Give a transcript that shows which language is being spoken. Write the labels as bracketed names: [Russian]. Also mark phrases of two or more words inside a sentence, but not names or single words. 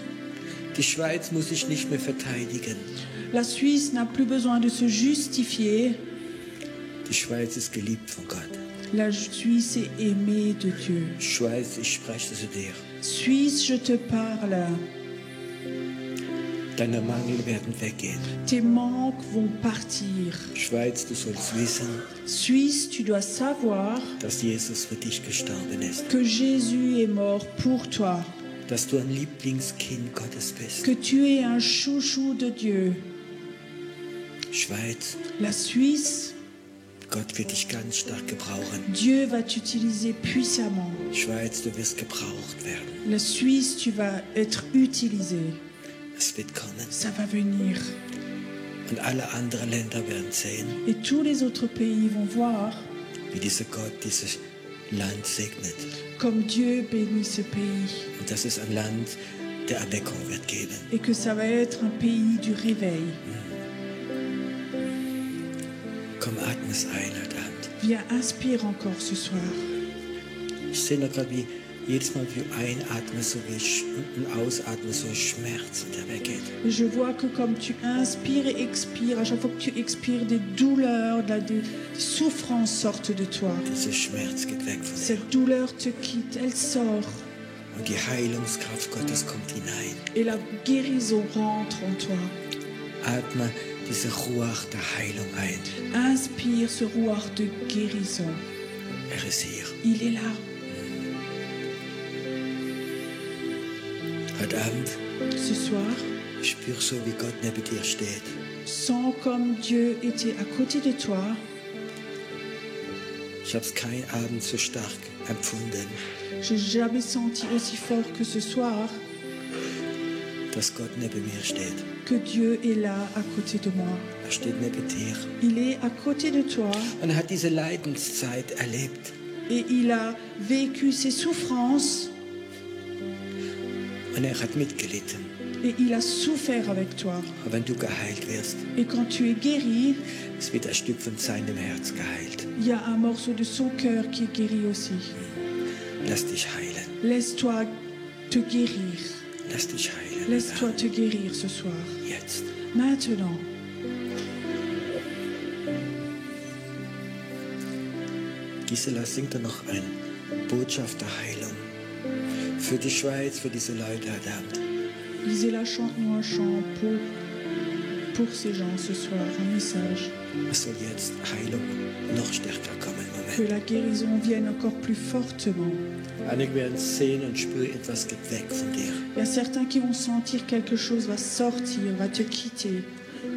[German] Die Schweiz muss sich nicht mehr verteidigen. [French] La Suisse n'a plus besoin de se justifier. [German] Die Schweiz ist geliebt von Gott. [French] La Suisse est aimée de Dieu. [German] Schweiz, ich spreche zu dir. [French] Suisse, je te parle. [German] Deine Mangel werden weggehen. [French] Tes manques vont partir. [German] Schweiz, du sollst wissen, [French] Suisse, tu dois savoir [German] dass Jesus für dich gestorben ist. [French] que Jésus est mort pour toi, [German] Dass du ein Lieblingskind Gottes bist. [French] que tu es un chouchou de Dieu. [German] Schweiz, [French] La Suisse, [German] Gott wird dich ganz stark gebrauchen. [French] Dieu va t'utiliser puissamment. [German] Schweiz, du wirst gebraucht werden. [French] La Suisse, tu vas être utilisé. [German] Es wird kommen. [French] Ça va venir. [German] Und alle anderen Länder werden sehen, [French] Et tous les autres pays vont voir [German] wie dieser Gott dieses Land segnet. [French] comme Dieu bénit ce pays. [German] Und dass es ein Land der Erweckung wird geben. [French] Et que ça va être un pays du réveil. [German] Komm, atme es ein heute Abend. [French] Viens, inspire encore ce soir. [German] Ich sehe noch gerade, wie jedes Mal, wie du einatmest, so wie und ausatmest, so Schmerz, der weggeht. [French] Et je vois que comme tu inspires et expires, à chaque fois que tu expires, des douleurs, des souffrances sortent de toi. [German] Dieser Schmerz geht weg von dir. [French] Cette douleur te quitte, elle sort. [German] Und die Heilungskraft Gottes kommt hinein. [French] Et la guérison rentre en toi. [German] Atme diese Ruach der Heilung ein. [French] Inspire ce rouard de guérison. [German] Er ist hier. [French] Il est là. [German] Heute Abend [French] Ce soir, [German] spür so, wie Gott neben dir steht. [French] sens comme Dieu était à côté de toi. [German] Ich habe es keinen Abend so stark empfunden, [French] Je n'ai jamais senti aussi fort que ce soir [German] dass Gott neben mir steht. [French] que Dieu est là à côté de moi. [German] Er steht neben dir. [French] Il est à côté de toi [German] Und er hat diese Leidenszeit erlebt. [French] et il a vécu ses souffrances [German] Und er hat mitgelitten. [French] et il a souffert avec toi. [German] Aber wenn du geheilt wirst, [French] Et quand tu es guéri, [German] es wird ein Stück von seinem Herz geheilt. [French] il y a un morceau de son cœur qui est guéri aussi. [German] Lass dich heilen. [French] Laisse-toi te guérir. [German] Lass dich heilen. [French] Laisse-toi te guérir ce soir. [German] Jetzt. [French] Maintenant, [German] Gisela, singt da noch eine Botschaft der Heilung. Für die Schweiz, für diese Leute heute Abend. [French] Gisela, chante-nous un chant pour ces gens ce soir, un message. [German] Es soll jetzt Heilung noch stärker kommen im [French] Que [German] Moment. [French] la guérison vienne encore plus fortement. [German] Einige werden sehen und spüren, etwas geht weg von dir. [French] Il y a certains qui vont sentir quelque chose va sortir, va te quitter.